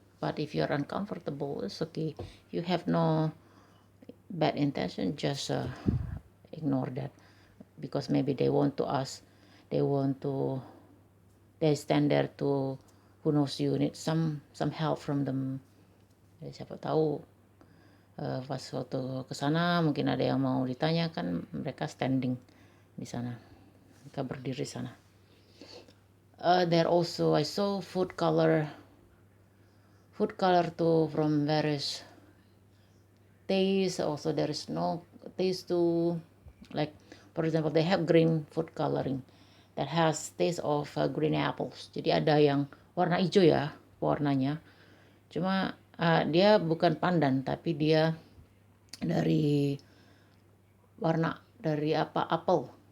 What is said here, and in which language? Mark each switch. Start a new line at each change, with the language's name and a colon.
English: But if you're uncomfortable, it's okay. You have no bad intention, just ignore that, because maybe they want to ask, they stand there to, who knows, you need some help from them.
Indonesian: Jadi siapa tahu pas waktu ke sana mungkin ada yang mau ditanyakan, mereka standing di sana, mereka berdiri sana.
English: There also I saw food color too from various taste. Also there is no taste too, like for example they have green food coloring that has taste of green apples.
Indonesian: Jadi ada yang warna hijau ya warnanya, cuma dia bukan pandan tapi dia dari warna dari apel.